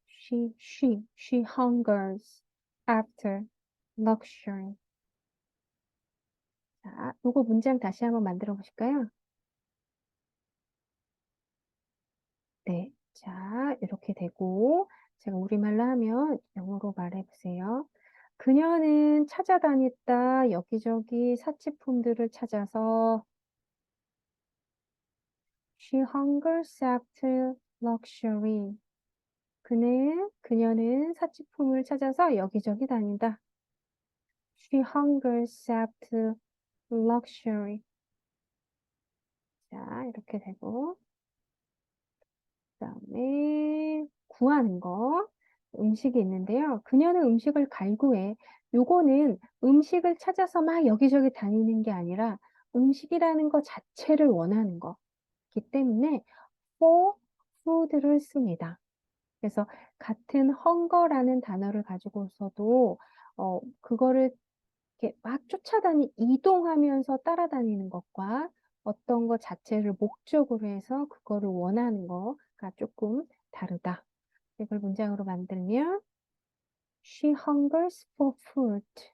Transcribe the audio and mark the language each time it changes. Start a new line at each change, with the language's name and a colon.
English: She hungers after luxury.
Korean: 자, 요거 문장 다시 한번 만들어 보실까요? 네. 자, 이렇게 되고, 제가 우리말로 하면 영어로 말해 보세요. 그녀는 찾아다녔다. 여기저기 사치품들을 찾아서
English: She hungers after luxury.
Korean: 그녀는 사치품을 찾아서 여기저기 다닌다.
English: She hungers after luxury.
Korean: 자, 이렇게 되고, 그다음에 구하는 거. 음식이 있는데요. 그녀는 음식을 갈구해. 요거는 음식을 찾아서 막 여기저기 다니는 게 아니라 음식이라는 거 자체를 원하는 거기 때문에 for food를 씁니다. 그래서 같은 hunger라는 단어를 가지고서도 그거를 이렇게 막 이동하면서 따라다니는 것과 어떤 것 자체를 목적으로 해서 그거를 원하는 거가 조금 다르다. 이걸 문장으로 만들면
English: She hungers for food.